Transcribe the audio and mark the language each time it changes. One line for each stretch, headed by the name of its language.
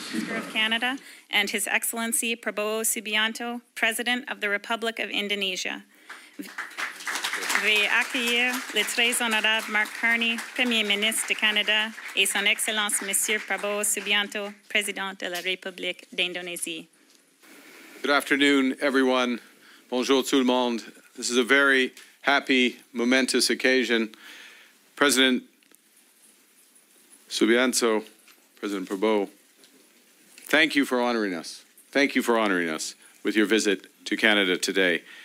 English: Of Canada and His Excellency Prabowo Subianto, President of the Republic of Indonesia.
French: Veuillez accueillir le très honorable Mark Carney, Premier ministre du Canada, et Son Excellence Monsieur Prabowo Subianto, Président de la République d'Indonésie.
English: Good afternoon, everyone.
French: Bonjour tout le monde.
English: This is a very happy, momentous occasion. President Subianto, President Prabowo, thank you for honoring us. Thank you for honoring us with your visit to Canada today.